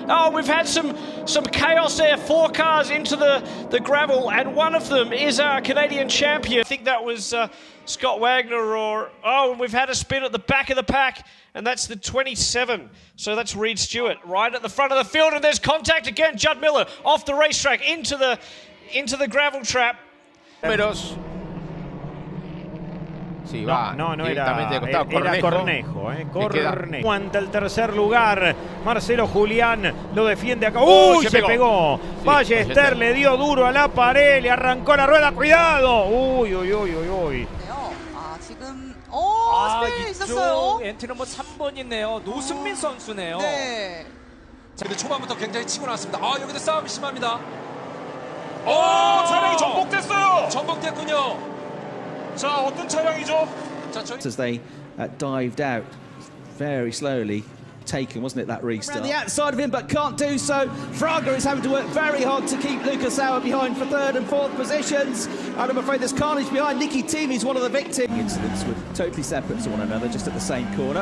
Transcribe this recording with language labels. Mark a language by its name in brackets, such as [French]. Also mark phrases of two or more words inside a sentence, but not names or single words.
[English] Oh, we've had some chaos there. 4 cars into the gravel, and one of them is our Canadian champion. I think that was Scott Wagner, or and we've had a spin at the back of the pack, and that's the 27. So that's Reed Stewart right at the front of the field, and there's contact again. Judd Miller off the racetrack into the gravel trap. [Spanish] Números. Sí, va no directamente de costado. Era Cornejo. Aguanta el tercer lugar. Marcelo Julián lo defiende acá. ¡Uy! Se pegó. Sí, Ballester le dio duro a la pared, le arrancó la rueda. ¡Cuidado! ¡Uy! [Korean] 지금 스페인 있었어요. 엔트리 넘버 3번이네요. 노승민 선수네요. 네. 근데 초반부터 굉장히 치고 나왔습니다. 여기도 싸움이 심합니다. 차량이 전복됐어요. 시작됐군요. 자, 어떤 차량이죠? [English] As they dived out very slowly. Taken, wasn't it, that restart? Around the outside of him, but can't do so. Fraga is having to work very hard to keep Lucas Sauer behind for third and fourth positions. And I'm afraid there's carnage behind. Nicky Team is one of the victims. Incidents were totally separate to one another, just at the same corner.